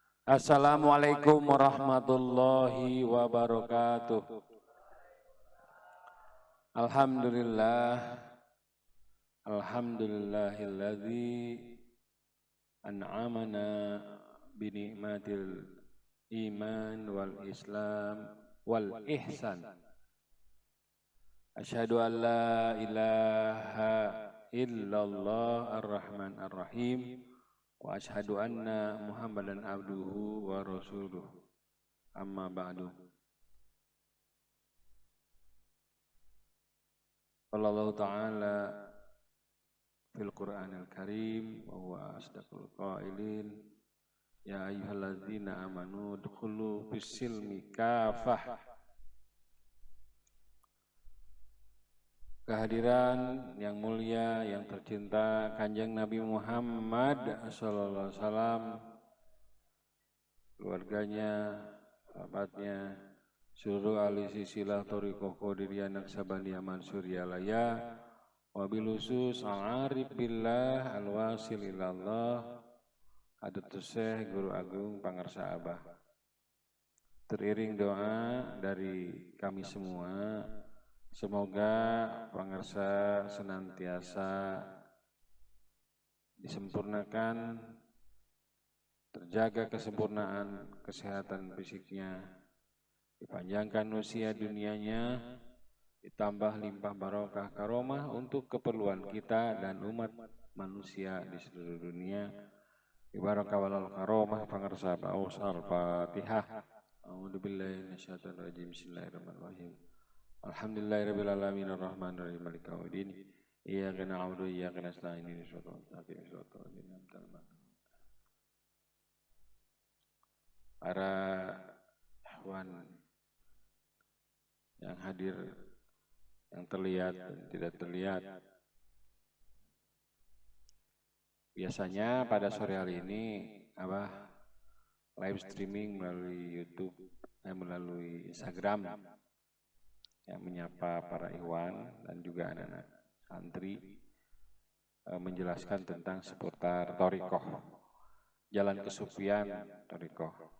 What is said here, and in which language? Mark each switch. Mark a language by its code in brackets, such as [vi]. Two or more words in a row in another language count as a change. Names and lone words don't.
[ar] السلام عليكم ورحمة الله وبركاته. الحمد لله، الحمد لله الذي أنعمنا بنعمة الإيمان والإسلام والإحسان. أشهد أن لا إله إلا الله الرحمن الرحيم وأشهد أن محمدا عبده ورسوله. أما بعد. الله تعالى في القرآن الكريم وهو أصدق القائلين يا أيها الذين آمنوا ادخلوا في السلم كافة. [id] Kehadiran yang mulia, yang tercinta Kanjeng Nabi Muhammad [ar] صلى الله عليه وسلم, [id] keluarganya, sahabatnya, seluruh ahli silsilah thariqah qadiriyah naqsabandiyah mansuriyalaya, [ar] وبالخصوص العارف بالله الواصل إلى الله [id] Hadatus Syekh Guru Agung Pangarsa Abah. Teriring doa dari kami semua, semoga pangarsa senantiasa disempurnakan, terjaga kesempurnaan kesehatan fisiknya, dipanjangkan usia dunianya, ditambah limpah barokah karomah untuk keperluan kita dan umat manusia di seluruh dunia. Ibarakah walal karomah pangarsa Paus Al-Fatihah. [ar] أعوذ بالله من الشيطان الرجيم. بسم الله الرحمن الرحيم. الحمد لله رب العالمين الرحمن الرحيم مالك يوم الدين. إياك نعبد وإياك نستعين اهدنا الصراط المستقيم. [id] Para ikhwan yang hadir, yang terlihat dan tidak terlihat. Biasanya pada sore hari ini Abah [en] live streaming [id] melalui YouTube, melalui Instagram, yang menyapa para ikhwan dan juga anak-anak santri, menjelaskan tentang seputar thariqah, jalan kesufian thariqah.